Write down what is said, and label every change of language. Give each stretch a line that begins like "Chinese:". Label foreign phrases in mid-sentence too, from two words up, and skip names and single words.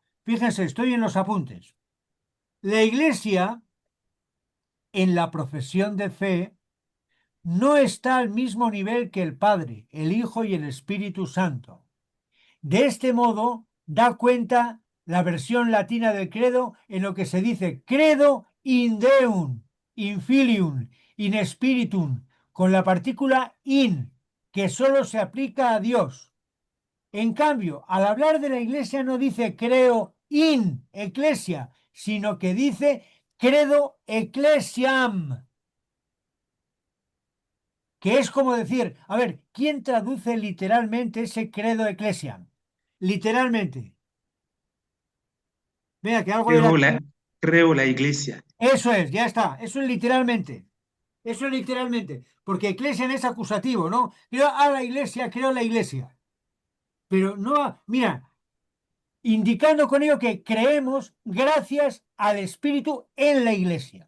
Spanish: Fíjense, estoy en los apuntes. La Iglesia, en la profesión de fe, no está al mismo nivel que el Padre, el Hijo y el Espíritu Santo. De este modo, da cuenta la versión latina del credo en lo que se dice
Latin: credo in Deum, in filium, in spiritum,
Spanish: con la partícula in, que solo se aplica a Dios. En cambio, al hablar de la iglesia no dice creo
Latin: in ecclesia,
Spanish: sino que dice
Latin: credo ecclesiam,
Spanish: que es como decir, a ver, ¿quién traduce literalmente ese
Latin: credo ecclesiam?
Spanish: Literalmente. Vea que algo era. Creo la iglesia. Eso es, ya está. Eso es literalmente. Eso es literalmente. Porque eclesia es acusativo, ¿no? Creo a la iglesia, creo la iglesia. Pero no, mira, indicando con ello que creemos gracias al Espíritu en la iglesia.